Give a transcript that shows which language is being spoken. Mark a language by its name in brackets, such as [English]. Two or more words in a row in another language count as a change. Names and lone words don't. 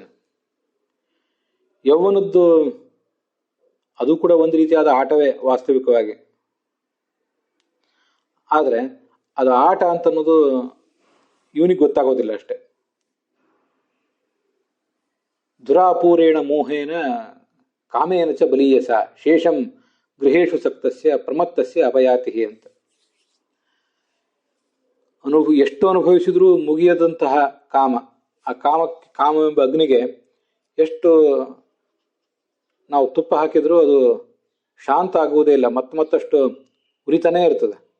[Kannada] ಯೌವನದ್ದು ಅದು ಕೂಡ ಒಂದು ರೀತಿಯಾದ ಆಟವೇ ವಾಸ್ತವಿಕವಾಗಿ. ಆದರೆ ಅದು ಆಟ ಅಂತ ಅನ್ನೋದು ಇವನಿಗೆ ಗೊತ್ತಾಗೋದಿಲ್ಲ ಅಷ್ಟೆ. [Sanskrit] ದುರಾಪೂರೇಣ ಮೋಹೇನ ಕಾಮೇನ ಚ ಬಲೀಯಸ ಶೇಷಂ ಗೃಹೇಶು ಸಕ್ತಸ್ಯ ಪ್ರಮತ್ತಸ್ಯ ಅಪಯಾತಿ ಅಂತ. [Kannada] ಎಷ್ಟು ಅನುಭವಿಸಿದ್ರೂ ಮುಗಿಯದಂತಹ ಕಾಮ, ಆ ಕಾಮವೆಂಬ ಅಗ್ನಿಗೆ ಎಷ್ಟು ನಾವು ತುಪ್ಪ ಹಾಕಿದ್ರೂ ಅದು ಶಾಂತ ಆಗುವುದೇ ಇಲ್ಲ, ಮತ್ತಷ್ಟು ಉರಿತಾನೇ ಇರ್ತದೆ.